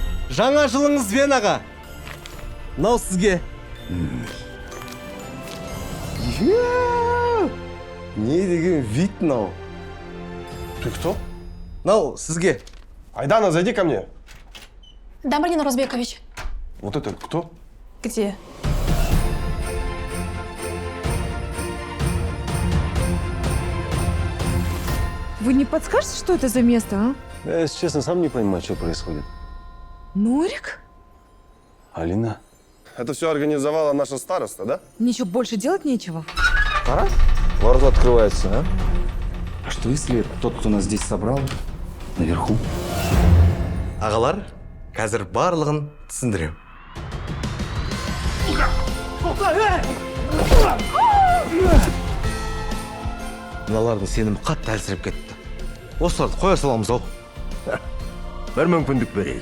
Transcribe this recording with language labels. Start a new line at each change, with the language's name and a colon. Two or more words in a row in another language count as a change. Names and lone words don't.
Kazakh: Жаңа жылыңыз Венаға. Мынау сізге. Не деген вид мынау.
Russian: Ты кто?
Kazakh: Мынау сізге.
Russian: Айдана, зайди ко мне. Да, Марина Розбекович. Вот это кто? Где? Вы не подскажете, что это за место, а? Я, если честно, сам не понимаю, что происходит. Норик? Алина? Это все организовала наша староста, да? Ничего больше делать нечего. Ворота открываются, а? А что если тот, кто нас здесь собрал, наверху?
Kazakh: Ағалар, қазір барлығын түсіндірем. Мыналардың сенімі қатты әлсіреп кетті. Осыларды қоя саламыз ау. Бір мүмкіндік берейік.